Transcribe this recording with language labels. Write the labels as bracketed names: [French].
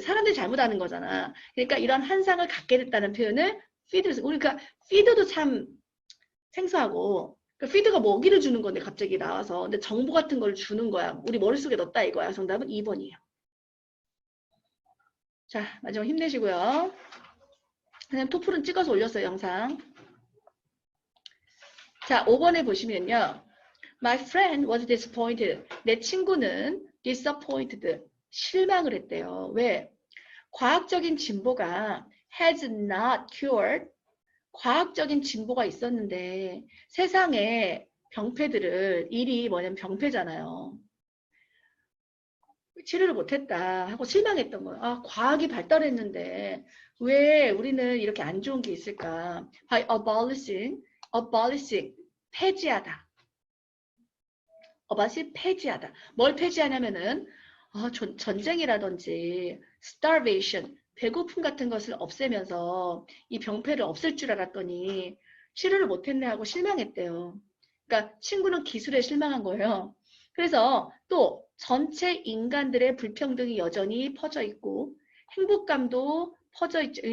[Korean] 사람들이 잘못하는 거잖아. 그러니까 이런 환상을 갖게 됐다는 표현을 피드를 쓰고 그러니까 피드도 참 생소하고 그러니까 피드가 먹이를 주는 건데 갑자기 나와서 근데 정보 같은 걸 주는 거야. 우리 머릿속에 넣었다 이거야. 정답은 2번이에요. 자, 마지막 힘내시고요. 그냥 토플은 찍어서 올렸어요, 영상. 자, 5번에 보시면요. [English] My friend was disappointed. [Korean] 내 친구는 disappointed. 실망을 했대요. 왜? 과학적인 진보가 [English] has not cured. [Korean] 과학적인 진보가 있었는데 세상에 병폐들을 일이 뭐냐면 병폐잖아요. 치료를 못했다 하고 실망했던 거예요. 아, 과학이 발달했는데 왜 우리는 이렇게 안 좋은 게 있을까? [English] By abolishing, [Korean] 폐지하다. 폐지하다. 뭘 폐지하냐면은 전쟁이라든지 starvation, 배고픔 같은 것을 없애면서 이 병폐를 없앨 줄 알았더니 치료를 못했네 하고 실망했대요. 그러니까 친구는 기술에 실망한 거예요. 그래서 또 전체 인간들의 불평등이 여전히 퍼져 있고 행복감도 퍼져 있죠.